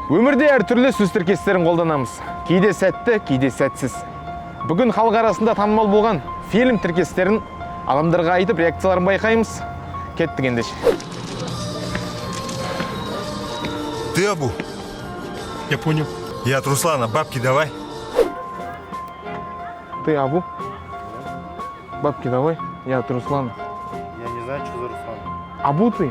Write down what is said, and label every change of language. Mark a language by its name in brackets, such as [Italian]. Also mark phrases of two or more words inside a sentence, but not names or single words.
[Kazakh] Өмірде әртүрлі сөз тіркестерін қолданамыз. Кейде сәтті, кейде сәтсіз. Бүгін халық арасында танымал болған фильм тіркестерін адамдарға айтып реакцияларын байқаймыз. Кеттік ендеше. [Russian] Ты Абу? Я понял. Я от Руслана. Бабки давай. Ты Абу? Бабки давай. Я от Руслана. Я не знаю, что за Руслан. Абу ты?